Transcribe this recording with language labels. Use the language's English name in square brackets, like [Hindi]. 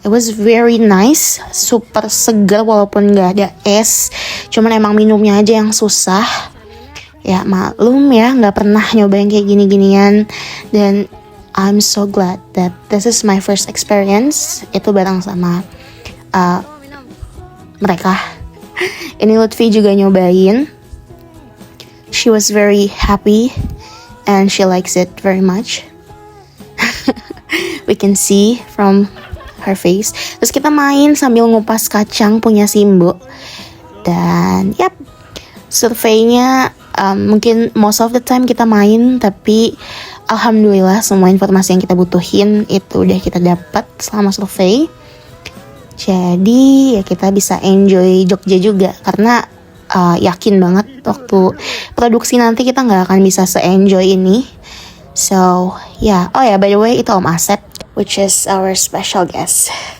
[English] It was very nice, [Indonesian] super segar walaupun nggak ada es. Cuman emang minumnya aja yang susah. Ya maklum ya, nggak pernah nyobain kayak gini-ginian. [English] Dan I'm so glad that this is my first experience. [Indonesian] Itu bareng sama mereka. Ini Lutfi juga nyobain. [English] She was very happy and she likes it very much. We can see from her face. [Indonesian] Terus kita main sambil ngupas kacang punya Simbo. Dan surveinya mungkin [English] most of the time [Indonesian] kita main, tapi alhamdulillah semua informasi yang kita butuhin itu udah kita dapat selama survei. Jadi ya kita bisa enjoy Jogja juga, karena yakin banget waktu produksi nanti kita nggak akan bisa se-enjoy ini. [English] So by the way [Indonesian] itu Om Asep, [English] which is our special guest.